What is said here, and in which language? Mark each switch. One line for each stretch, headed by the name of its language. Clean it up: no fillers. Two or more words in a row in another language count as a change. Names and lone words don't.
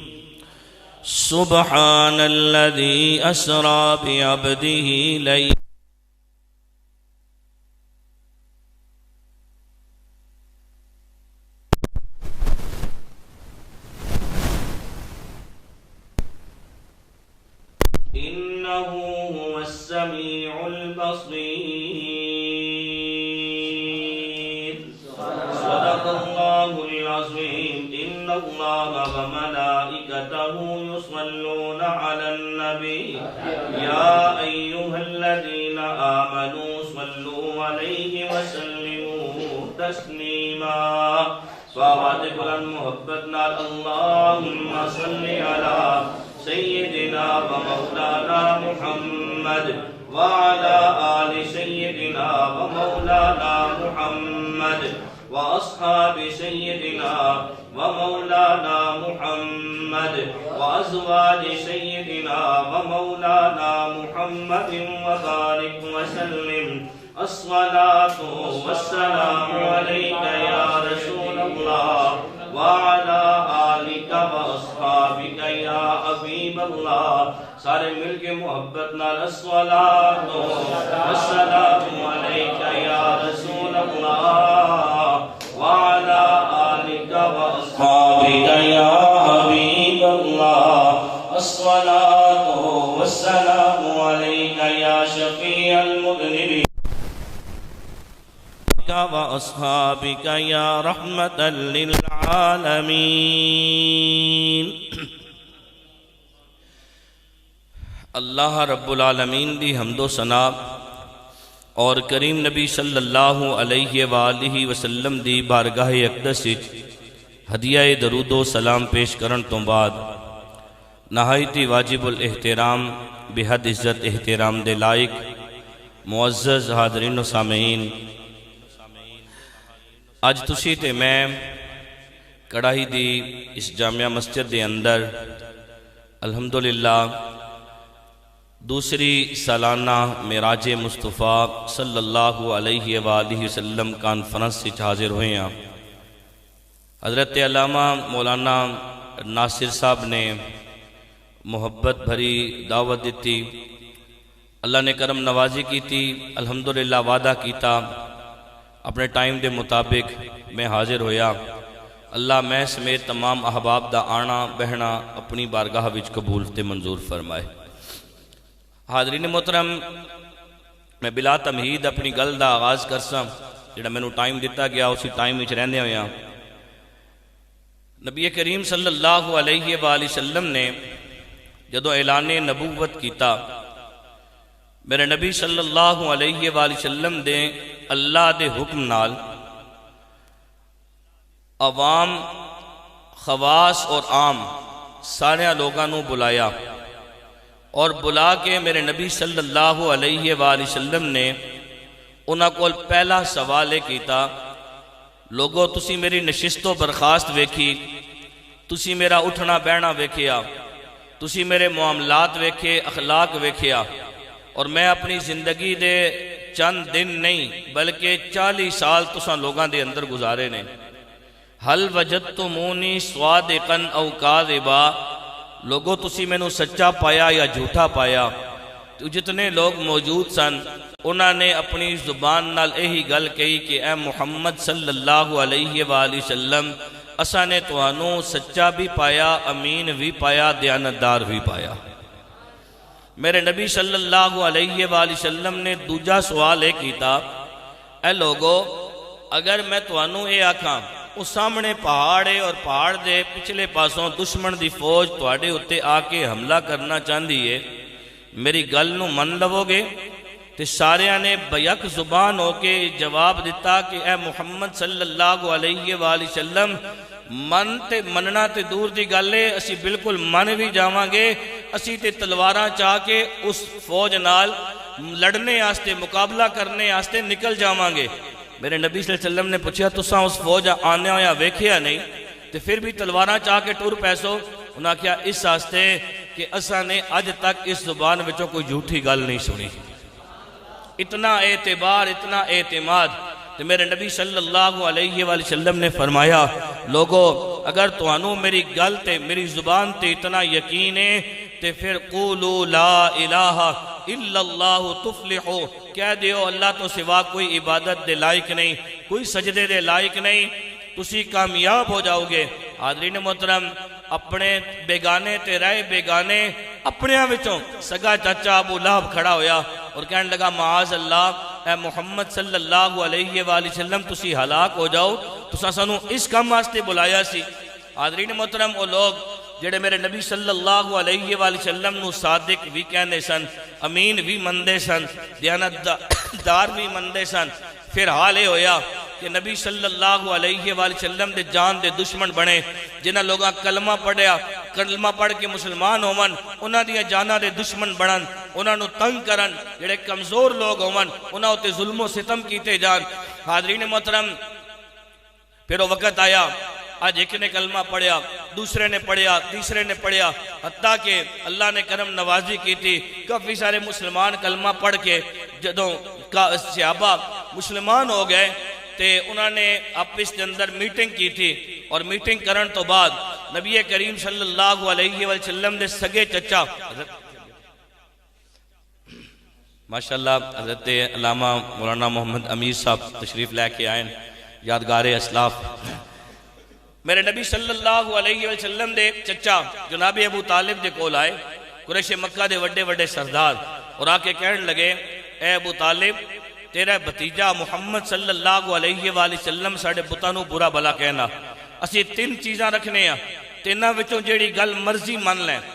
Arabic: سبحان الذي أسرى بعبده ليلا السميع البصير، صدق الله العظيم. إن الله وملائكته يصلون على النبي، يا أيها الذين آمنوا صلوا عليه وسلموا تسليما.
Punjabi: سوات بلند محبت نال
Arabic: اللهم صل على سيدنا ومولانا محمد وعلى آل سيدنا ومولانا محمد وأصحاب سيدنا ومولانا محمد وأزواج سيدنا ومولانا محمد وبارك وسلم الصلاة والسلام عليك يا رسول الله وعلى آلك وأصحابك يا حبيب الله.
Punjabi: سارے مل کے محبت نال
Arabic: الصلاة والسلام عليك يا رسول الله وعلى آلك وأصحابك يا حبيب الله. الصلاة والسلام عليك يا شفيع المذنبين وأصحابك يا رحمة للعالمين. الله رب العالمين
Punjabi: دی حمد و ثنا اور کریم نبی
Arabic: صلى الله عليه وآله وسلم
Punjabi: دی بارگاہ اقدس وچ ہدیہ درود و سلام پیش کرن تو بعد نہایتی واجب الاحترام بے حد عزت احترام دے لائق معزز حاضرین و سامعین, اج تسی تے میں کڑاہی دی اس جامعہ مسجد دے اندر الحمدللہ دوسری سالانہ معراج مصطفیٰ
Arabic: صلى الله عليه وآله وسلم
Punjabi: کانفرنس وچ حاضر ہوئے ہیں.
Urdu: حضرت علامہ مولانا ناصر صاحب نے محبت بھری دعوت دی، اللہ نے کرم نوازی کی تھی.
Punjabi: الحمدللہ وعدہ کیا اپنے ٹائم کے مطابق میں حاضر ہویا. اللہ میں سمیت تمام احباب دا آنا بہنا اپنی بارگاہ وچ قبول تے منظور فرمائے. حاضرین محترم، میں بلا تمہید اپنی گل کا آغاز کرسا. جہڑا مینوں ٹائم دتا گیا اسی ٹائم وچ رہندے ہویا نبی کریم
Arabic: صلى الله عليه وسلم
Punjabi: نے جدوں اعلان نبوت کیا، میرے نبی
Arabic: صلى الله عليه وسلم
Punjabi: دے اللہ دے حکم نال
Urdu: عوام خواص اور عام سارے لوگوں کو بلایا اور بلا کے میرے نبی سل‌اللہ
Arabic: عليه وسلم
Punjabi: نے انہاں کول پہلا سوال کیا، لوگو تسی میری نشست و برخاست ویکھی، تسی میرا اٹھنا بہنا ویکھیا، تسی میرے معاملات ویکھے، اخلاق ویکھیا، اور میں اپنی زندگی دے چند دن نہیں بلکہ 40 سال تساں لوگوں کے اندر گزارے نے.
Arabic: هل وجدتموني صادقا أو كاذبا,
Punjabi: لوگوں تسی مینوں سچا پایا یا جھوٹا پایا. تو جتنے لوگ موجود سن انہوں نے اپنی زبان نال یہی گل کہی کہ اے محمد
Arabic: صلى الله عليه وسلم,
Punjabi: اسا نے تہانوں سچا بھی پایا، امین بھی پایا، دیانتدار بھی پایا. میرے نبی
Arabic: صلى الله عليه وسلم
Punjabi: نے دوجا سوال یہ کیا، اے لوگو اگر میں تہانوں یہ آکھاں اس سامنے پہاڑ ہے اور پہاڑ کے پچھلے پاسوں دشمن کی فوج تہاڈے اتے آ کے حملہ کرنا چاہتی ہے, میری گل نوں من لوو گے? تو ساریاں نے بیک زبان ہو کے جواب دتا کہ اے محمد
Arabic: صلى الله عليه وسلم,
Punjabi: من تے منّنا تے دور کی گل ہے، اسی بالکل من بھی جاواں گے، اسی تے تلواراں چاہ کے اس فوج نال لڑنے آستے مقابلہ کرنے آستے نکل جاواں گے. میرے نبی
Arabic: صلى الله عليه وسلم
Punjabi: نے پوچھا، تسا اس فوج آنے ہویا ویکھیا نہیں تو فیر بھی تلواراں چاہ کے ٹر پیسو? انہیں آکھیا اس آستے کہ اسا نے اج تک اس زبان وچوں کوئی جھوٹی گل نہیں سنی. اتنا اعتبار، اتنا اعتماد۔ تو میرے نبی
Arabic: صلى الله عليه وسلم
Punjabi: نے فرمایا، لوگو اگر تہانوں میری گل تے میری زبان تے اتنا یقین ہے تو فیر
Arabic: قولوا لا إله إلا الله تفلحوا,
Punjabi: کہہ دیو اللہ تو سوا کوئی عبادت دے لائق نہیں، کوئی سجدے دے لائق نہیں، تسی کامیاب ہو جاؤ گے. حاضرین محترم، اپنے بیگانے تے رہے بیگانے اپنے وچوں سگا چاچا ابو لہب کھڑا ہویا اور کہنے لگا,
Arabic: معاذ الله,
Punjabi: اے محمد
Arabic: صلى الله عليه وسلم
Punjabi: تسی ہلاک ہو جاؤ، تسا سانوں اس کام واسطے بلایا سی. حاضرین محترم، وہ لوگ جیڑے میرے نبی
Arabic: صلى الله عليه وسلم
Punjabi: نوں صادق بھی کہنے سن، امین بھی مندے سن، دیانتدار بھی مندے سن. فیر حال یہ ہویا کہ نبی
Arabic: صلى الله عليه وسلم
Punjabi: دے جان دے دشمن بنے، جنہاں لوگوں کلمہ پڑھیا کلمہ پڑھ کے مسلمان ہوون، انہاں دی جاناں دے دشمن بنن، انہاں نوں تنگ کرن، جہڑے کمزور لوگ ہوون انہاں اتے ظلم و ستم کیتے جان. حاضرین محترم, فیر وہ وقت آیا، آج ایک نے کلمہ پڑھیا، دوسرے نے پڑھیا، تیسرے نے پڑھیا، حتیٰ کہ اللہ نے کرم نوازی کی تھی.
Urdu: کافی سارے مسلمان کلمہ پڑھ کے جدوں صحابہ مسلمان ہو گئے تو انہوں نے آپس کے اندر میٹنگ کی تھی، اور میٹنگ کرنے تو بعد نبی کریم
Arabic: صلى الله عليه وسلم
Urdu: کے سگے چچا ماشاءاللہ حضرت علامہ مولانا محمد امیر صاحب تشریف لے کے آئے، یادگار اسلاف.
Punjabi: میرے نبی
Arabic: صلى الله عليه وسلم
Punjabi: دے چچا جناب ابو طالب دے کول آئے، قریش مکہ دے وڈے وڈے سردار، اور آ کے کہنے لگے، اے ابو طالب، تیرا بھتیجا محمد
Arabic: صلى الله عليه وسلم
Punjabi: ساڈے پتاں نوں برا بھلا کہنا، اسی تن چیزاں رکھنے آں، تنہاں وچوں جہڑی گل مرضی من لیں,